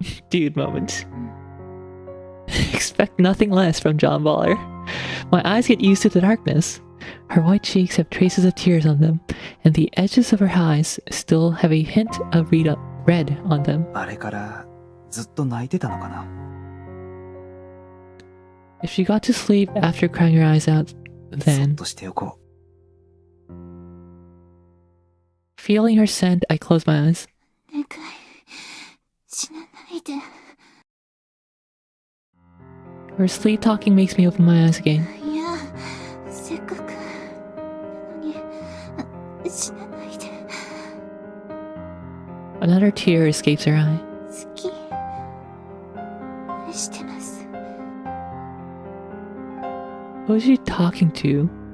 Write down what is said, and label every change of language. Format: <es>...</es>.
<en>Dude moment. Expect nothing less from John Baldr. My eyes get used to the darkness. Her white cheeks have traces of tears on them, and the edges of her eyes still have a hint of red on them.</en> <ja>あれからずっと泣いてたのかな。</ja> <en>If she got to sleep after crying her eyes out,</en> <ja>そっ</ja> <en>then...</en> <ja>としておこ</ja> <en>Feeling her scent, I close my eyes.</en> <ja>お願い死なないで。</ja> <en>Her sleep talking makes me open my eyes again.</en> <ja>いや、せっかくなのに死なないで。</ja> <en>Another tear escapes her eye.</en> <ja>好き。愛してます。</ja> <en>Who is she talking to?</en>